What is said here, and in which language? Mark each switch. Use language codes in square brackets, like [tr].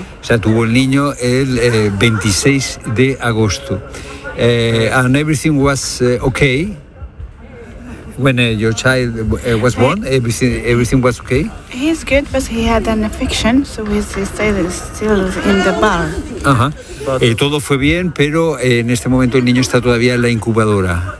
[es] O sea, tuvo el niño el 26 de agosto. [en] And everything was okay when your child was born. Everything was okay. He's good, but he had an infection, so he's still in the bar. Ajá. [es] Todo fue bien, pero en este momento el niño está todavía en la incubadora.